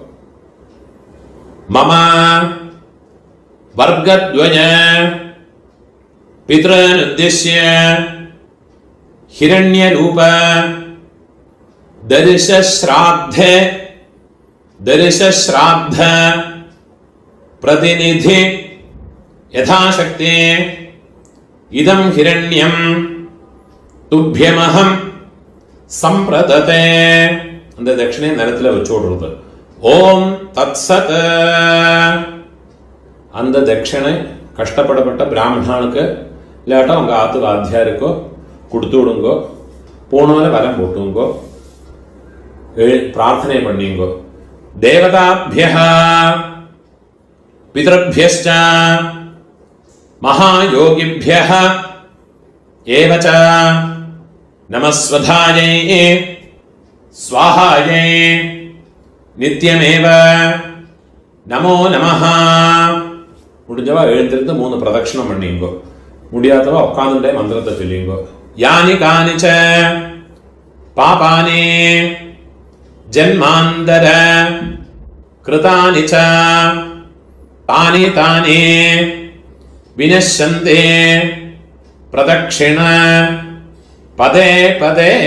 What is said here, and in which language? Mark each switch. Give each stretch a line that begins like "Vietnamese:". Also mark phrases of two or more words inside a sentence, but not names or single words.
Sanskrit: मम वर्गद्वय पितृनुद्दिश्य हिरण्यरूप दर्शश्राद्ध प्रतिनिधि यथाशक्ति इदं हिरण्यं तुभ्यमहं संप्रदते.
Tamil: அந்த தட்சிணை நிலத்தில் வச்சு விடுறது.
Sanskrit: ॐ तत्सत्.
Tamil: அந்த தட்சிணை கஷ்டப்படப்பட்ட பிராமணனுக்கு இல்லாட்டா உங்க ஆத்து வாத்தியாருக்கோ கொடுத்து விடுங்கோ. போனோல வரம் போட்டுங்கோ, பிரார்த்தனை பண்ணிங்கோ.
Sanskrit: தேவதாபியः பிதृभ्यश्च महायोगिभ्यः एव च नमस्वधायै स्वाहायै नित्यमेव नमो नमः.
Tamil: முடிஞ்சவா எழுந்திருந்து 3 பிரதட்சணம் பண்ணிங்கோ. முடியாதவா உட்கார்ந்துட்டே மந்திரத்தை சொல்லிங்கோ.
Sanskrit: यानि कानिच्च पापानि जन्मान्तर कृतानि च तानि तानि विनश्यन्ते प्रदक्षिण पदे पदे.